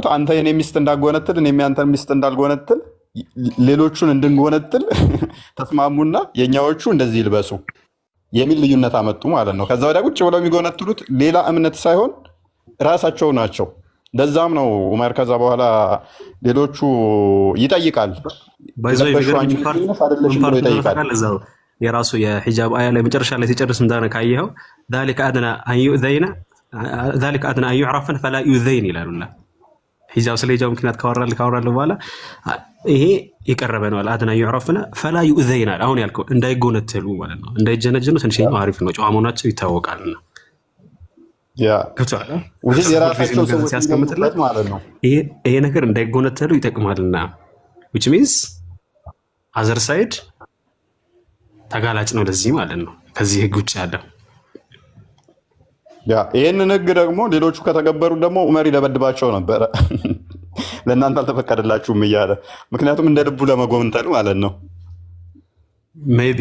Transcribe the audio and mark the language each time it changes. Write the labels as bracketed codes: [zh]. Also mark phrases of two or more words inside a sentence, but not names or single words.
[am] አንተ የኔ ሚስት እንዳጎነትል እኔም ያንተን ሚስት እንዳልጎነትል ሌሎቹን እንድንጎነትል ተስማሙና የኛዎቹ እንደዚህ ይልበሱ የሚል ልዩነት አመጡ ማለት ነው። ከዛ ወዲያ ቁጭ ብለው የሚጎነትሉት ሌላ እምነት ሳይሆን ራሳቸው ናቸው። ለዛም ነው ዑመር ከዛ በኋላ ሌሎቹ ይጠይቃል የራሱ የሂጃብ አያ ላይ መጨረሻ ላይ ሲጨርስ እንዳነ ካየኸው [ar] ذلك ادنى ان يؤذين ذلك ادنى ان يعرفن فلا يؤذين [am] ይላሉና ሂጃብ ስለ ሂጃብ ምክንያት ካወራል በኋላ ይሄ የቀረበ ነው። አድና [ar] يعرفن فلا يؤذين [am] አሁን ያልከው እንዳይጎነተሉ ማለት ነው። እንዳይጀነጀኑ ትንሽኛው አሪፍ ነው። ጨዋ መሆናቸው ይታወቃልና የራሳቸው ሰዎች ሲያስቀምጥለት ማለት ነው። ይሄ ነገር እንዳይጎነተሉ ይጠቅማልና [en] which means other side [am] ተጋላጭ ነው ለዚህ ማለት ነው። ከዚህ ህግ ውጭ ያለው ይህንን ህግ ደግሞ ሌሎቹ ከተገበሩ ደግሞ ዑመር ይደበድባቸው ነበረ። ለእናንተ አልተፈቀደላችሁም እያለ ምክንያቱም እንደ ልቡ ለመጎንተል ማለት ነው። ሜቢ